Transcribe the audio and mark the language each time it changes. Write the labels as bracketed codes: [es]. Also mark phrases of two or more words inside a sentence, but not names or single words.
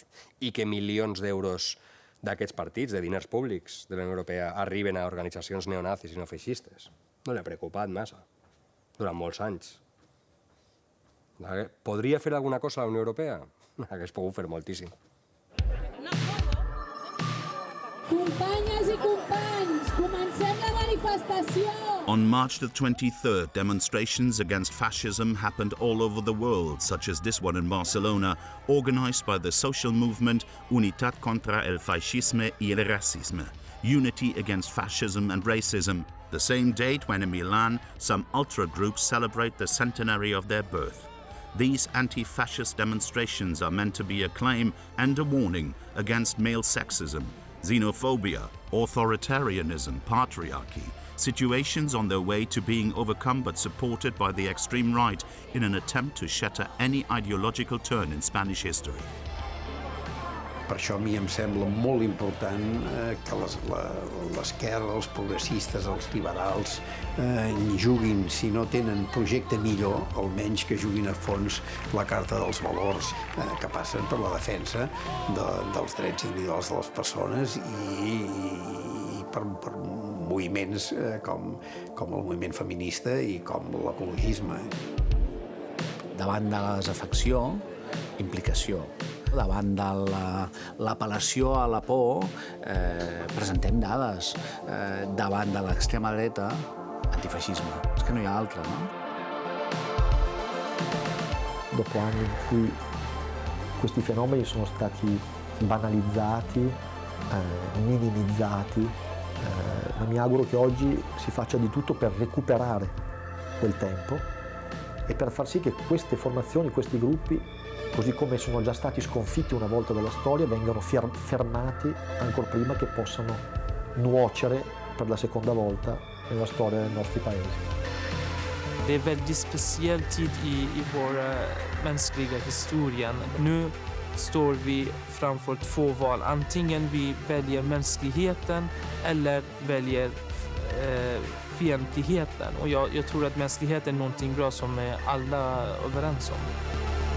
[ca] I que milions d'euros d'aquests partits, de diners públics de la Unió Europea, arriben a organitzacions neonazis i neofeixistes. No li ha preocupat massa, durant molts anys. Podria fer alguna cosa a la Unió Europea? Hauria pogut fer moltíssim. Companyes i companys, comencem la manifestació! [en] On March the 23rd, demonstrations against fascism happened all over the world, such as this one in Barcelona, organized by the social movement Unitat contra el Fascisme y el Racisme, Unity Against Fascism and Racism, the same date when in Milan some ultra groups celebrate the centenary of their birth. These anti-fascist demonstrations are meant to be a claim and a warning against male sexism, xenophobia, authoritarianism, patriarchy, situations on their way to being overcome but supported by the extreme right in an attempt to shatter any ideological turn in Spanish history. [ca] Per això a mi em sembla molt important que l'esquerra, els progressistes, els liberals juguin, si no tenen projecte millor, almenys que juguin a fons la carta dels valors que passen per la defensa dels drets individuals de les persones i per moviments com el moviment feminista i com l'ecologisme. Davant de la desafecció, implicació. Davant de l'apel·lació a la por, presentem dades. Davant de l'extrema dreta, antifascismo. És [it] che non [ca] hi ha altra, no? [it] Dopo anni in cui questi fenomeni sono stati banalizzati, minimizzati, ma mi auguro che oggi si faccia di tutto per recuperare quel tempo e per far sì che queste formazioni, questi gruppi, così come sono già stati sconfitti una volta dalla storia, vengano fermati ancora prima che possano nuocere per la seconda volta nella storia dei nostri paesi. [sv] Det är en väldigt speciell tid i vår mänskliga historia. Nu står vi framför två val. Antingen vi väljer mänskligheten eller väljer fientligheten. Och jag tror att mänskligheten är någonting bra som alla är överens om.